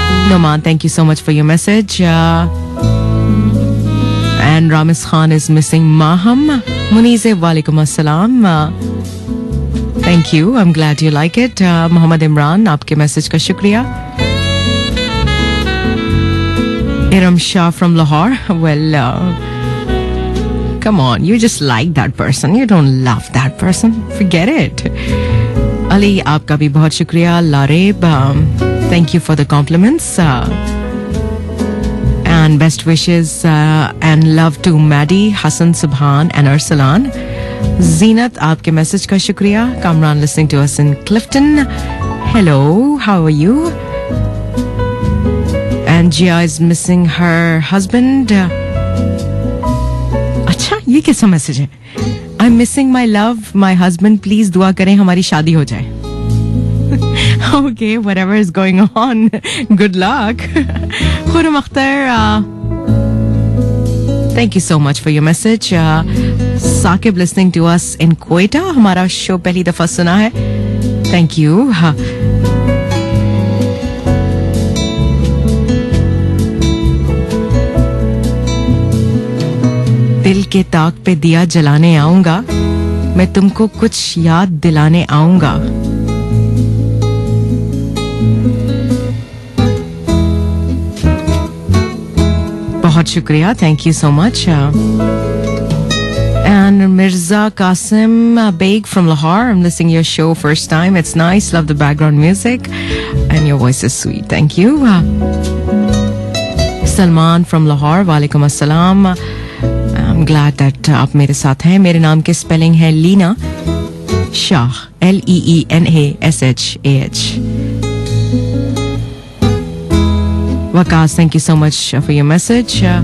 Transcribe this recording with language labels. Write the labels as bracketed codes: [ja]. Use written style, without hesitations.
[en] Noman, thank you so much for your message. And Ramis Khan is missing Maham. Munize, वालेकुम अस्सलाम। Thank you, I am glad you like it. Mohammad Imran, [hi] आपके message का शुक्रिया। [en] Iram Shah from Lahore, well come on, you just like that person, you don't love that person, forget it. [hi] Ali, आपका भी बहुत शुक्रिया। [en] Laraib, thank you for the compliments and best wishes and love to Maddie, Hassan, Subhan and Arsalan. [hi] Zeenat, आपके message का शुक्रिया। [en] Kamran listening to us in Clifton, hello, how are you? And Gia is missing her husband. [hi] ये कैसा message है? [en] I am missing my love, my husband, please [hi] दुआ करें हमारी शादी हो जाए। [en] Okay, whatever is going on, good luck. Khurram Akhtar, thank you so much for your message. Saqib listening to us in Quetta, [hi] हमारा शो पहली दफा सुना है, [en] Thank you. [hi] दिल के ताक पे दिया जलाने आऊंगा, मैं तुमको कुछ याद दिलाने आऊंगा। बहुत शुक्रिया, [en] Thank you so much. And Mirza Qasim Beg from Lahore, I'm listening to your show first time. It's nice, love the background music and your voice is sweet. Thank you. Salman from Lahore, Walaikum Assalam. I'm glad that [hi] आप मेरे साथ हैं. मेरे नाम की spelling है Leena Shah, LEENASHAH. [en] Waqas, thank you so much for your message.